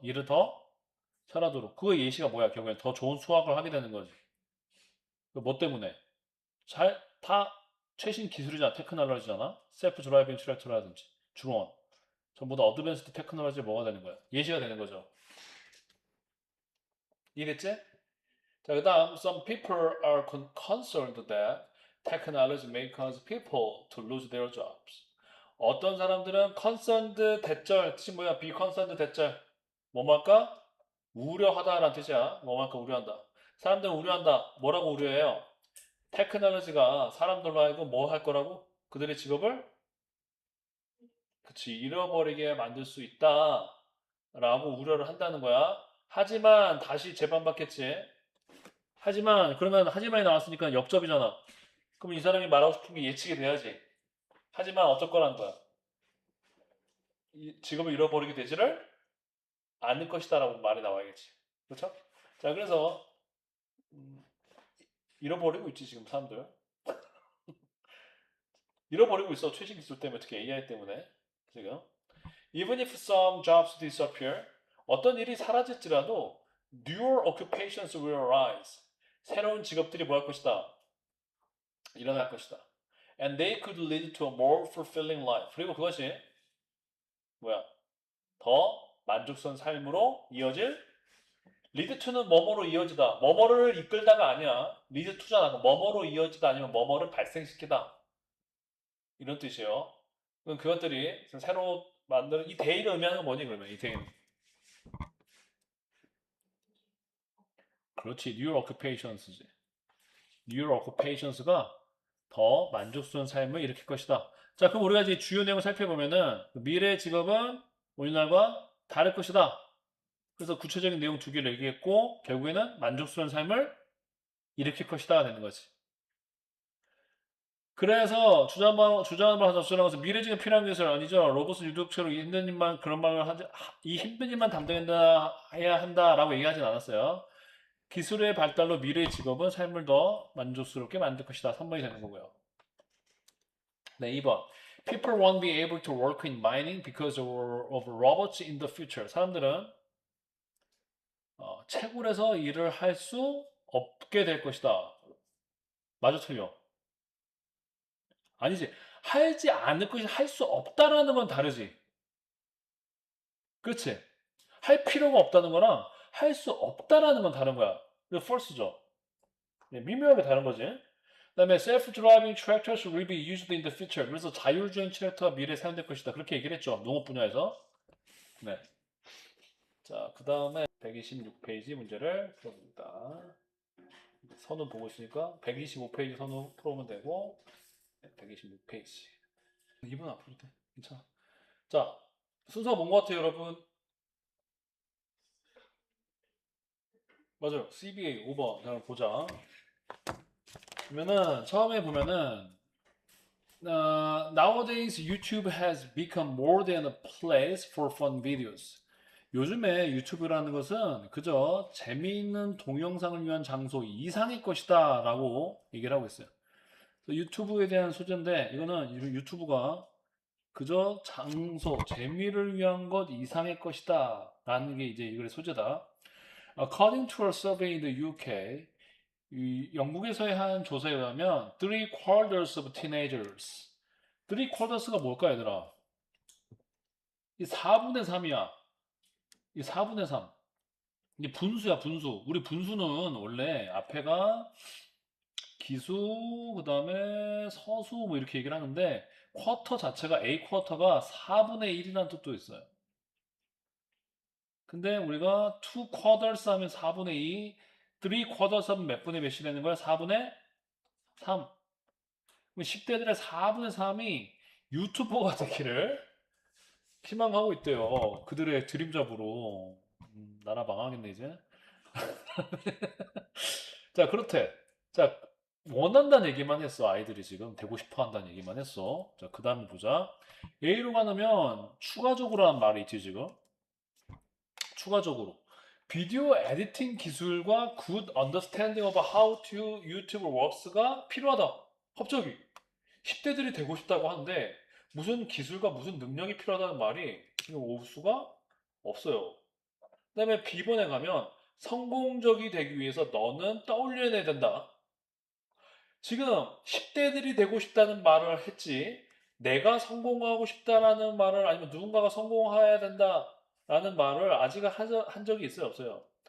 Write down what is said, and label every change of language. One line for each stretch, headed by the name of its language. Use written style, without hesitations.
Korean: 일을 더 잘하도록. 그 예시가 뭐야? 결국엔 더 좋은 수학을 하게 되는 거지. 뭐 때문에? 다 최신 기술이잖아. 테크놀로지잖아. 셀프 드라이빙 트랙터라든지 드론. 전부 다 어드밴스드 테크놀로지 뭐가 되는 거야? 예시가 되는 거죠. 이해됐지? 자, 그 다음
English: some people are concerned that technology may cause people to lose their jobs.
Korean: 어떤 사람들은 concerned 대절 뜻이 뭐야? be concerned 대절 뭐뭐 할까? 우려하다라는 뜻이야. 뭐뭐 할까? 우려한다. 사람들은 우려한다. 뭐라고 우려해요? 테크놀로지가 사람들로 하여금 뭐 할 거라고? 그들의 직업을 그치 잃어버리게 만들 수 있다 라고 우려를 한다는 거야. 하지만 다시 재반박했지. 하지만 그러면 하지만이 나왔으니까 역접이잖아. 그럼 이 사람이 말하고 싶은 게 예측이 돼야지. 하지만 어쩔 거라는 거야. 직업을 잃어버리게 되지를 않을 것이다라고 말이 나와야겠지. 그렇죠? 자, 그래서 음, 잃어버리고 있지 지금 사람들. 잃어버리고 있어. 최신 기술 때문에 특히 AI 때문에 지금.
English: Even if some jobs disappear,
Korean: 어떤 일이 사라질지라도
English: newer occupations will arise.
Korean: 새로운 직업들이 뭐 할 것이다. 일어날 것이다.
English: And they could lead to a more fulfilling life.
Korean: 그리고 그것이 뭐야? 더 만족스러운 삶으로 이어질 lead to는 뭐뭐로 이어지다. 뭐뭐를 이끌다가 아니야. lead to잖아. 뭐뭐로 이어지다 아니면 뭐뭐를 발생시키다. 이런 뜻이에요. 그럼 그것들이 새로 만드는 이 데이를 의미하는 건 뭐니 그러면 이 데이는? 그렇지.
English: New occupations
Korean: 지.
English: New occupations
Korean: 가 더 만족스러운 삶을 일으킬 것이다. 자, 그럼 우리가 이제 주요 내용을 살펴보면은 미래의 직업은 오늘날과 다를 것이다. 그래서 구체적인 내용 두 개를 얘기했고 결국에는 만족스러운 삶을 일으킬 것이다 되는 거지. 그래서 주장을 하자 주장하면서 미래지가 필요한 것은 아니죠. 로봇은 유독처럼 이 힘든 일만 그런 말을 하지 이 힘든 일만 담당해야 한다라고 얘기하진 않았어요. 기술의 발달로 미래의 직업은 삶을 더 만족스럽게 만들 것이다. 3번이 되는 거고요. 네, 2번.
English: People won't be able to work in mining because of robots in the future.
Korean: 사람들은 채굴에서 일을 할 수 없게 될 것이다. 맞아, 틀려. 아니지. 하지 않을 것이 할 수 없다라는 건 다르지. 그렇지? 할 필요가 없다는 거랑 할 수 없다라는 건 다른 거야. 이거 false죠. 네, 미묘하게 다른 거지. 그다음에
English: self-driving tractors will be used in the future.
Korean: 그래서 자율주행 트랙터가 미래에 사용될 것이다. 그렇게 얘기를 했죠. 농업 분야에서. 네. 자, 그 다음에 126페이지 문제를 풀어봅니다. 선우 보고 있으니까 125페이지 선우 풀어보면 되고 126페이지. 2분 앞으로 돼. 괜찮아. 자, 순서 뭔 것 같아요, 여러분? 맞아요. CBA 5번. 자, 보자. 그러면은 처음에 보면은
English: nowadays YouTube has become more than a place for fun videos.
Korean: 요즘에 유튜브라는 것은 그저 재미있는 동영상을 위한 장소 이상의 것이다 라고 얘기를 하고 있어요. 그래서 유튜브에 대한 소재인데 이거는 유튜브가 그저 장소, 재미를 위한 것 이상의 것이다 라는 게 이제 이거의 소재다.
English: According to a survey in the UK,
Korean: 이 영국에서의 한 조사에 의하면
English: three quarters of teenagers. three quarters
Korean: 가 뭘까 얘들아? 이 4분의 3이야. 이 4분의 3. 이게 분수야, 분수. 우리 분수는 원래 앞에가 기수, 그 다음에 서수, 뭐 이렇게 얘기를 하는데, 쿼터 자체가 A 쿼터가 4분의 1이라는 뜻도 있어요. 근데 우리가
English: 2 quarters
Korean: 하면 4분의 2,
English: 3 quarters
Korean: 하면 몇 분의 몇이 되는 거야? 4분의 3. 10대들의 4분의 3이 유튜버가 되기를 희망하고 있대요. 그들의 드림잡으로. 나라 망하겠네, 이제. 자, 그렇대. 자, 원한다는 얘기만 했어. 아이들이 지금 되고 싶어 한다는 얘기만 했어. 자, 그 다음에 보자. A로 가면 추가적으로 한 말이 있지, 지금. 추가적으로. 비디오 에디팅 기술과
English: good understanding of how to YouTube works가
Korean: 필요하다. 갑자기 10대들이 되고 싶다고 하는데 무슨 기술과 무슨 능력이 필요하다는 말이 지금 올 수가 없어요. 그 다음에 B번에 가면 성공적이 되기 위해서 너는 떠올려내야 된다. 지금 10대들이 되고 싶다는 말을 했지, 내가 성공하고 싶다라는 말을, 아니면 누군가가 성공해야 된다라는 말을 아직 한 적이 있어요, 없어요?